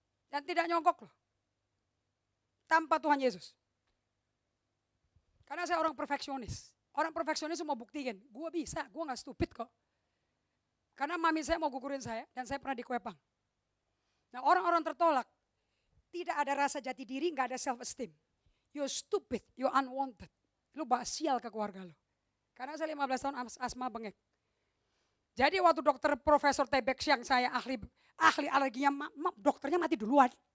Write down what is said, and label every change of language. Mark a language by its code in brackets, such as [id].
[id] Dan tidak nyongkok loh. Tanpa Tuhan Yesus. Karena saya orang perfeksionis. Orang perfeksionis mau buktiin, gue bisa, gue gak stupid kok. Karena mami saya mau gugurin saya dan saya pernah dikuepang. Nah orang-orang tertolak, tidak ada rasa jati diri, gak ada self esteem. [en] You're stupid, you're unwanted. [id] Lu sial ke keluarga lu. Karena saya 15 tahun asma bengek. Jadi waktu dokter Profesor Tebek yang saya ahli alerginya, dokternya mati duluan.